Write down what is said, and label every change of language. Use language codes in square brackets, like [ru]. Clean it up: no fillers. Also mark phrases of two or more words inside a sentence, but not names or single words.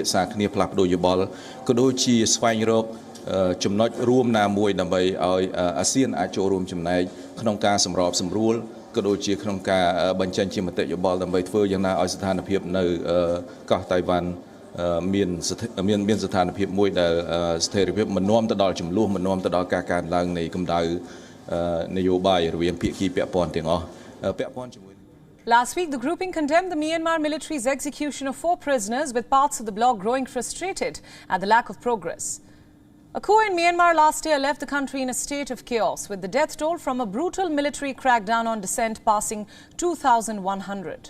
[km] ក្សាគ្នាផ្លាស់ប្ដូរយោបល់ក៏ដូចជាស្វែងរកចំណុចរួមណាមួយដើម្បីឲ្យអាស៊ានអាចចូលរួមចំណែកក្នុងការសម្របសម្រួលក៏ដូចជាក្នុងការបញ្ចេញជាមតិយោបល់ដើម្បីធ្វើយ៉ាងណាឲ្យស្ថានភាពនៅកោះតៃវ៉ាន់មានស្ថានភាពមួយដែលស្ថិរភាពមិននាំទៅដល់ចំនួនមិននាំទៅដល់ការកើនឡើងនៃកម្ដៅនយោបាយរវាងភាគីពាក់ព័ន្ធទាំងអស់ពាក់ព័ន្ធជាមួយ [en] Last week, the grouping condemned the Myanmar military's execution of 4 prisoners, with parts of the bloc growing frustrated at the lack of progress. A coup in Myanmar last year left the country in a state of chaos, with the death toll from a brutal military crackdown on dissent passing 2,100.